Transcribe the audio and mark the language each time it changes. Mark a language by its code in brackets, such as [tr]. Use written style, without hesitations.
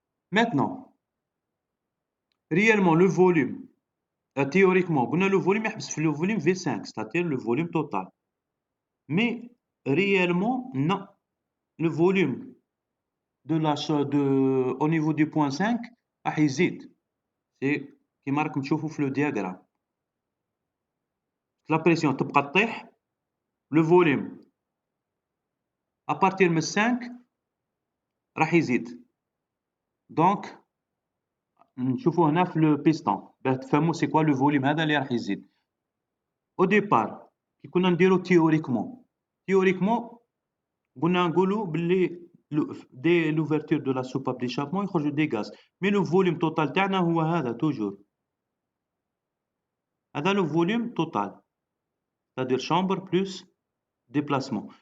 [fr] Maintenant, réellement, le volume, théoriquement, le volume est le volume V5, c'est-à-dire le volume total. Mais réellement, non. Le volume au niveau du point 5 [ar] راح يزيد. [fr] C'est [ar] كيما راكم تشوفوا في [fr] le diagramme. La pression [ar] تبقى تطيح, [fr] le volume à partir [ar] من 5 راح يزيد. [fr] Donc [ar] نشوفوا هنا في [fr] le piston [ar] باه تفهموا [fr] c'est quoi le volume [ar] هذا اللي راح يزيد. [fr] Au départ [ar] كي كنا نديرو [fr] théoriquement [ar] قلنا نقولوا باللي [fr] dès l'ouverture de la soupape d'échappement [ar] يخرجوا [fr] des gaz. Mais le volume total [ar] تاعنا هو هذا [fr] toujours. [ar] هذا [fr] le volume total. C'est-à-dire chambre plus déplacement.